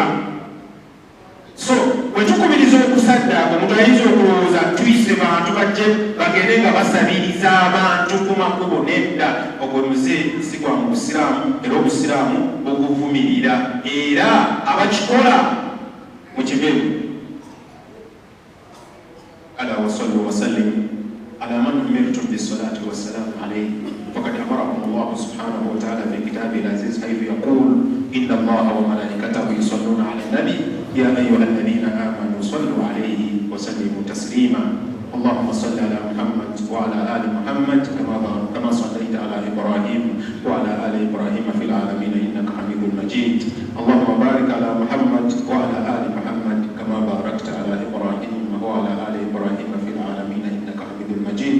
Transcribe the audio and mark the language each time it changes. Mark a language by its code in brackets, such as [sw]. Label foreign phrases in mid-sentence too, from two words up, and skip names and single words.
[lg] So bwe tukubiriza okusaddaaka, omuntu ayinza okulowooza tuyise bantu bajje bagende nga basabiriza abantu ku makubo. Nedda, ogwo muze si gwa mu busiraamu, era obusiraamu buguvumirira, era abakikola mu kiberu. [ar] ألا وصلوا وسلموا على من أمرتم بالصلاة والسلام عليه فقد أمركم الله سبحانه وتعالى في كتابه العزيز حيث يقول إن الله وملائكته يصلون على النبي يا أيها الذين آمنوا صلوا عليه وسلموا تسليما. اللهم صل على محمد وعلى آل محمد كما صليت على إبراهيم وعلى آل إبراهيم في العالمين إنك حميد مجيد. اللهم بارك على محمد وعلى آل محمد كما باركت على إبراهيم وعلى آل إبراهيم في العالمين إنك حميد مجيد.